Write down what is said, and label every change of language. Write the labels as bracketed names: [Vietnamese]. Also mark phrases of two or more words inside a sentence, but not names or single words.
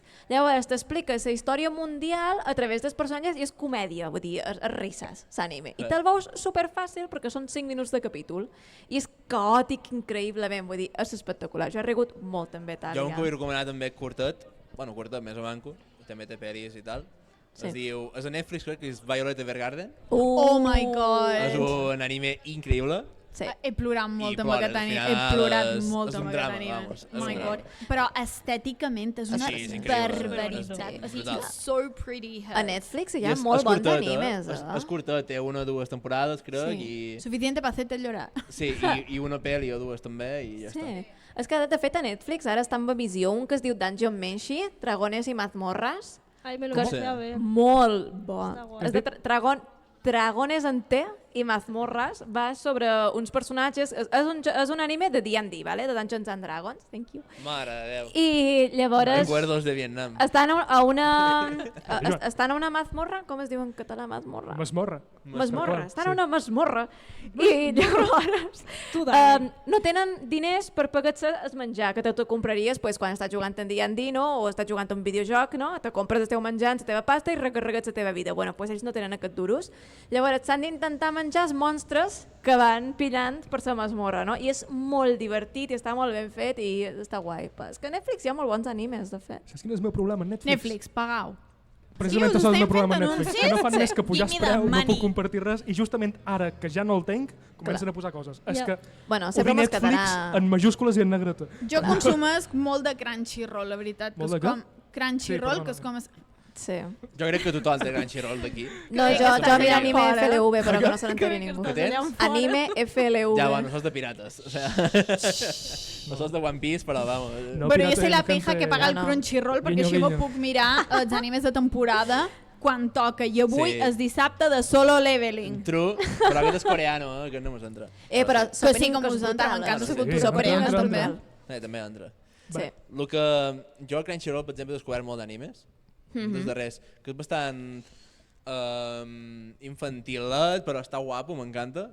[Catalan] Llavors t'explica la història mundial a través dels personatges i és comèdia, vull dir, és risses, l'anime. I te'l veus superfàcil perquè són 5 minuts de capítol. I és caòtic increïblement, vull dir, és espectacular. Jo he rigut molt també a Itàlia. Jo un que vull recomanar també curtet, bueno, curtet, més o manco, també té pel·lis i tal. Sí. Es diu, és a Netflix, crec que és Violet Evergarden. [English] Oh my god. [Catalan] És un anime increïble. Sí. He plorat molt I amb plores, aquest al anime. final He plorat és molt un amb drama, aquest anime. vamos, és [English] Oh my [Catalan] un [English] god. [Catalan] drama. Però estèticament és una Sí, és increïble. barbaritat. Sí, O sigui, brutal. [English] it's so pretty. [Catalan] A Netflix hi I ha molt bons curtet, animes. És curtet, té 1 o 2 temporades, crec, i... [Spanish] Suficiente para hacerte llorar. [Catalan] Sí, i una pel·li o 2 també, i ja Sí. està. És que de fet a Netflix ara està en visió un que es diu Dungeon Meshi, Dragones i mazmorras, [Spanish] Ay, me lo [Catalan] Que [Spanish] empecé [Catalan] sí. [Spanish] a ver. [Catalan] molt bo. Està guai. És de Dragones en T i mazmorras, va sobre uns personatges, és un anime de D&D, vale? De Dungeons and Dragons, [English] thank you. [Catalan] Mare de Déu. I llavors [Spanish] Recuerdos de Vietnam. [Catalan] estan a estan a una mazmorra, com es diu en català mazmorra? Masmorra. Masmorra, Sí. estan a una masmorra i llavors Tu, Dani. no tenen diners per pagar-se el menjar que te compraries pues, quan estàs jugant en D&D, no? O estàs jugant un videojoc, no? Te compres el teu menjar, la teva pasta i recarregues la teva vida. Bueno, pues ells no tenen aquests duros. Llavors s'han d'intentar menjar els monstres que van pillant per la masmorra, no? I és molt divertit i està molt ben fet i està guai. És que a Netflix hi ha molt bons animes, de fet. Saps quin és el meu problema? Netflix, pagau. Precisament Sí, us això és el meu estem problema a fent Netflix. anuncis. Que no fan més que pujar [English] Give me the [Catalan] preu, no [English] money. [Catalan] puc compartir res i justament ara que ja no el tenc, comencen a posar coses. És Ja. que Bueno, ho sempre vi mos Netflix quedarà... en majúscules i en negreta. Jo consumesc molt de Crunchyroll, la veritat. Que Molt és de què? com Crunchyroll, Sí, que és com... Sí. Jo crec que tothom té Crunchyroll d'aquí. No, Crec que jo estàs miro allà anime fora. FLV, però que no se n'enteri ningú. Que tens? Anime FLV. Ja, bueno, sos de pirates. [Spanish] O sea, [Catalan] no sos de One Piece, però vamos. No, Bueno, jo pirata [Spanish] soy la gente- pija que paga el [Catalan] No, no. Crunchyroll perquè [Spanish] Guiño, [Catalan] així me [Spanish] guiño. [Catalan] puc mirar els animes de temporada quan toca. I avui Sí. és dissabte de Solo Leveling. True, però aquest és coreano, que no mos entra. Però Que sí, Sopening com que és us entra, brutal, m'encanta la sí. cultura coreana, entra, també. entra. També entra. Sí. El que jo a Crunchyroll, per exemple, he descobert molt d'animes, dels darrers, que és bastant infantilet, però està guapo, m'encanta.